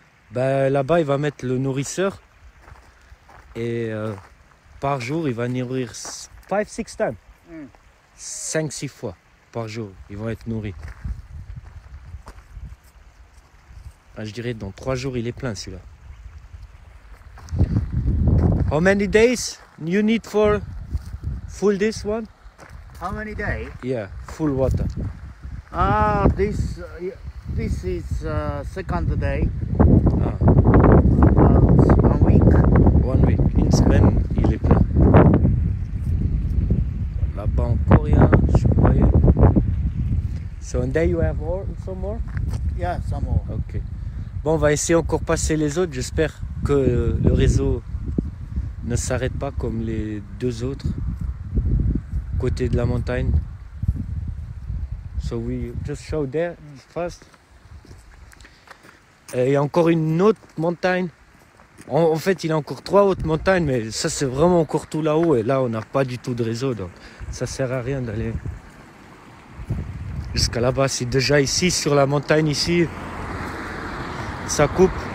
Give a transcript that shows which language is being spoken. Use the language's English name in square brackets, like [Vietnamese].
[French] Ben, là-bas, il va mettre le nourrisseur. Et par jour, il va nourrir [English] 5-6 times. [French] 5-6 fois par jour, ils vont être nourris. Ah, je dirais dans 3 jours, il est plein celui-là. [English] How many days you need for full this one? How many days? Yeah, full water. This is second day. Ah, About 1 week. 1 week. [French] Une semaine, il est plein. Là-bas encore, il y a, je croyais. [English] So, and there you have some more? Yeah, some more. Ok. [French] Bon, on va essayer encore passer les autres. J'espère que le réseau ne s'arrête pas comme les 2 autres côté de la montagne. [English] So we just show there first. [French] Et il y a encore une autre montagne. En fait, il y a encore 3 autres montagnes, mais ça c'est vraiment encore tout là-haut. Et là, on n'a pas du tout de réseau, donc ça sert à rien d'aller jusqu'à là-bas. C'est déjà ici, sur la montagne ici, ça coupe.